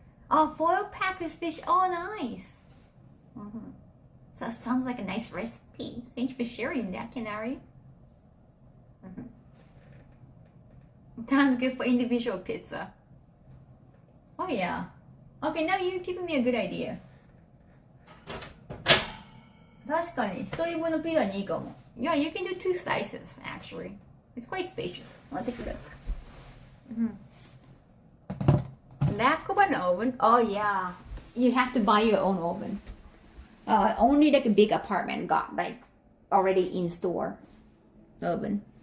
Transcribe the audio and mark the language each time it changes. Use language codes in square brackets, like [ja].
[en] Oh, foil pack with fish. Oh, nice. So that sounds like a nice recipe. Thank you for sharing that, Canary. Sounds good for individual pizza. Oh yeah. Okay, now you're giving me a good idea. [ja] 確かに、一人分のピザにいいかも. [en] Yeah, you can do 2 slices actually. It's quite spacious. I'll take a look. Lack of an oven. Oh yeah, you have to buy your own oven. Only like a big apartment got like already in store oven.